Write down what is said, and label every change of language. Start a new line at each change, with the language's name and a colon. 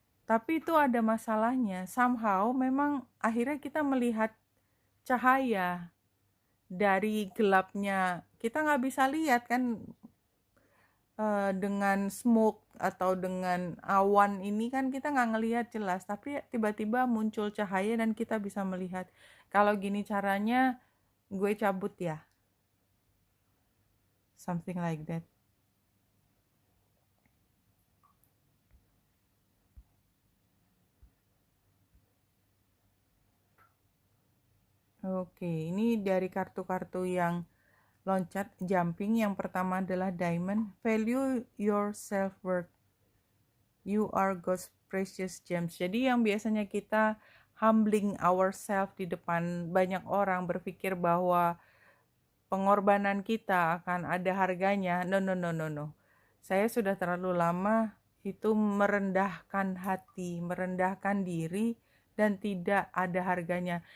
Indonesian: Tapi itu ada masalahnya, somehow memang akhirnya kita melihat cahaya dari gelapnya. Kita nggak bisa lihat kan, dengan smoke atau dengan awan ini kan kita nggak ngelihat jelas, tapi tiba-tiba muncul cahaya dan kita bisa melihat. Kalau gini caranya gue cabut ya,
English: something like that.
Indonesian: Oke, ini dari kartu-kartu yang loncat, jumping. Yang pertama adalah diamond.
English: Value your self-worth. You are God's precious gems.
Indonesian: Jadi yang biasanya kita
English: humbling ourselves
Indonesian: di depan banyak orang, berpikir bahwa pengorbanan kita akan ada harganya.
English: No, no, no, no, no.
Indonesian: Saya sudah terlalu lama itu merendahkan hati, merendahkan diri, dan tidak ada harganya.